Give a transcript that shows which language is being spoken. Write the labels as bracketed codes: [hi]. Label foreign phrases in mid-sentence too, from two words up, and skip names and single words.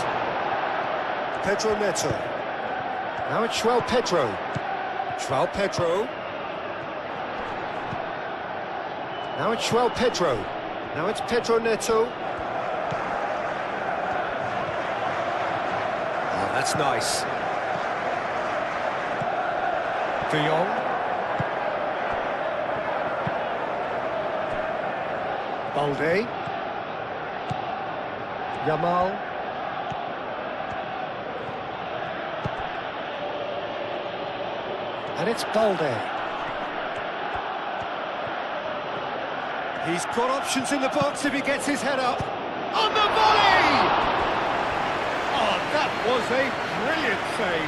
[en] Pedro Neto. Now it's João Pedro. João Pedro. Now it's João Pedro. Now it's Pedro Neto. Oh, that's nice. De Jong. Balde. Yamal. And it's Balde. He's got options in the box if he gets his head up. On the volley! Oh, that was a brilliant save.